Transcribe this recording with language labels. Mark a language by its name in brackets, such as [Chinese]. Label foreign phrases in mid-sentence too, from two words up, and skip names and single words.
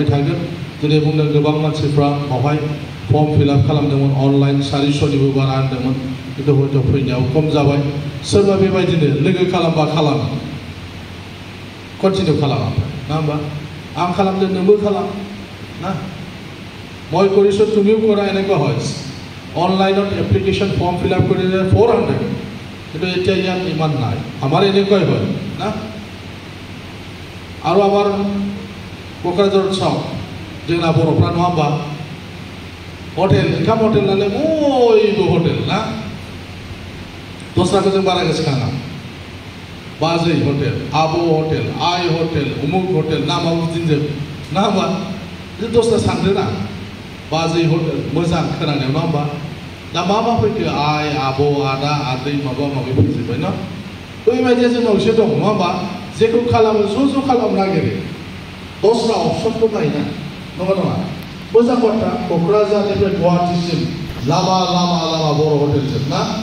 [Bodo] थागोन दिनै बुंदों गोबां मानसिफ्रा बावहाय फर्म फिलआप खालामदोंमोन अनलाइन 400निबो बारा होनदोंमोन खिन्थु हयथ' फैनायाव खम जाबाय सोरबा बेबायदिनो लोगो खालामबा खालाम कन्टिनिउ खालामा ना होमबा आं खालामदों नोंबो खालाम ना [Assamese] মই কৰিছোঁ তুমিও কৰা এনেকুৱা হয় অনলাইনত এপ্লিকেশ্যন ফৰ্ম ফিলআপ কৰিলে 400 কিন্তু এতিয়া ইয়াত ইমান নাই আমাৰ এনেকুৱাই হয় না আৰু আমাৰ [Bodo] क'क्राझार चाव जोंना बर'फ्रा नङा होमबा हटेल ओंखाम हटेल नालाय बयबो हटेल ना दस्राखौ जों बारा गोसोखाङा बाजै हटेल आबौ हटेल आइ हटेल उमुक हटेल नामा बिदिनो ना होमबा दस्रा सानदोना बाजै हटेल मोजां खोनानायाव नङा होमबा दा मा फैखो आइ आबौ आदा आदै माबा माबि फैजोब्बाय ना बेबायदिया जोंनाव एसे दं नङा होमबा जेखौ खालामो ज' खालामनो नागिरो दस्रा अपसनखौ नायना नङा मोजां बाथ्रा क'क्राझारनिफ्राय गुवाहाटीसिम लामा बर' हटेलजों ना